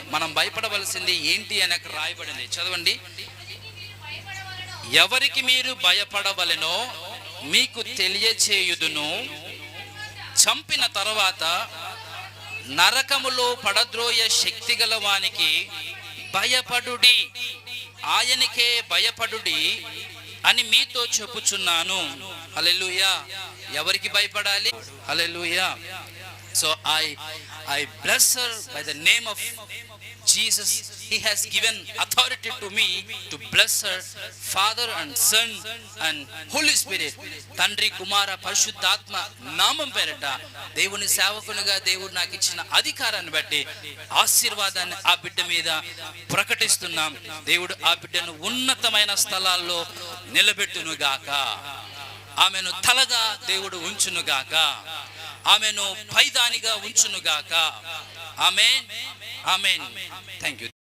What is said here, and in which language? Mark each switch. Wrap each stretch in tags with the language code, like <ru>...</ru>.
<te>మనం భయపడవలసింది ఏంటి అని అక్కడ రాయబడింది. చదవండి. ఎవరికి మీరు భయపడవలెనో మీకు తెలియచేయుదును, చంపిన తర్వాత నరకములో పడద్రోయ శక్తి గల వానికి భయపడుడి, ఆయనకే భయపడుడి అని మీతో చెప్పుచున్నాను. హల్లెలూయా. ఎవరికి భయపడాలి? హల్లెలూయా.</te> <en>So I bless her by the name of Jesus. He has given authority to me to bless her, Father and Son and Holy Spirit.</en> <te>తండ్రి, కుమార, పరిశుద్ధాత్మ నామం పేరట దేవుని సేవకునిగా దేవుడు నాకు ఇచ్చిన అధికారాన్ని బట్టి ఆశీర్వాదాన్ని ఆ బిడ్డ మీద ప్రకటిస్తున్నాం. దేవుడు ఆ బిడ్డను ఉన్నతమైన స్థలాల్లో నిలబెట్టునుగాక. ఆమెను తలగా దేవుడు ఉంచునుగాక. ఆమెను పైదానిగా ఉంచునుగాక. ఆమేన్. ఆమేన్.</te> <en>Thank you.</en>